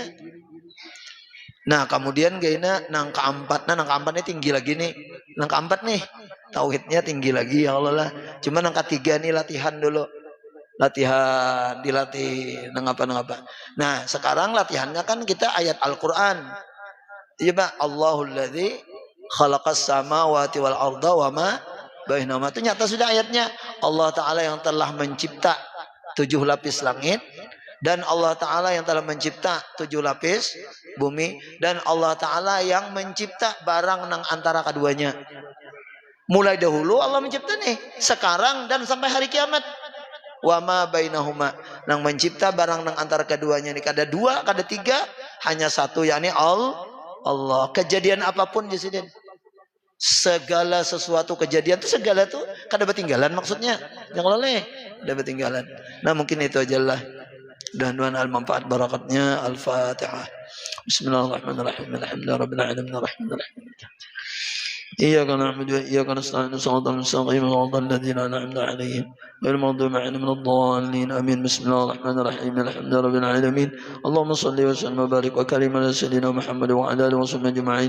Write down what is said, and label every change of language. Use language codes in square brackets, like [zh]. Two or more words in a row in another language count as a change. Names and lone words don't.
[bjn] Nah kemudian gayna nang keempat ini tinggi lagi nih, nang keempat nih tauhidnya tinggi lagi ya Allah lah. Cuma nang ketiga nih latihan dulu, dilatih nang apa. Nah sekarang latihannya kan kita ayat Al-Quran. Iya Pak, [ar] الله الذي خلق السماوات والأرض وما بينهما. [bjn] Itu nyata sudah ayatnya. Allah Ta'ala yang telah mencipta 7 lapis langit, dan Allah Ta'ala yang telah mencipta 7 lapis bumi, dan Allah Ta'ala yang mencipta barang nang antara keduanya. Mulai dahulu Allah mencipta nih, sekarang dan sampai hari kiamat. [ar] وما بينهما, [bjn] nang mencipta barang nang antara keduanya ini kada dua, kada tiga, hanya satu, yakni Allah. Kejadian apapun Jesiden, segala sesuatu kejadian itu segala tuh kada ketinggalan, maksudnya yang oleh kada ketinggalan. Nah mungkin itu aja lah, mudah-mudahan al-manfaat barakatnya. Al-Fatihah. [ar] بسم الله الرحمن الرحيم. الحمد لله رب العالمين الرحمن الرحيم. إياك نعبد وإياك نستعين صراط المستقيم صراط الذين أنعمت عليهم غير المغضوب عليهم ولا الضالين آمين. بسم الله الرحمن الرحيم الحمد لله رب العالمين اللهم صل وسلم وبارك وكرم على سيدنا محمد وعلى آله وصحبه أجمعين.